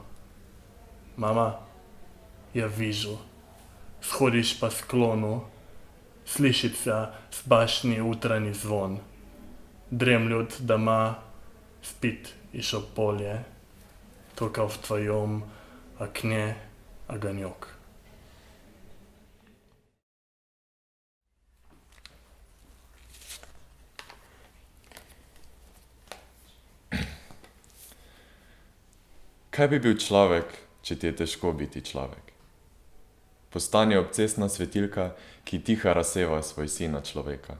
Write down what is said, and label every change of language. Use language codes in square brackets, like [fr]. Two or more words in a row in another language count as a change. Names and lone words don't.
[ru] Мама, я вижу, сходишь по склону, слышится с башни утренний звон. Дремлют дома, спит еще поле, только в твоем окне огонек. [sl] Kaj bi bil človek, če ti je težko biti človek? Postani obcestna svetilka, ki tiha razseva svoj sin na človeka.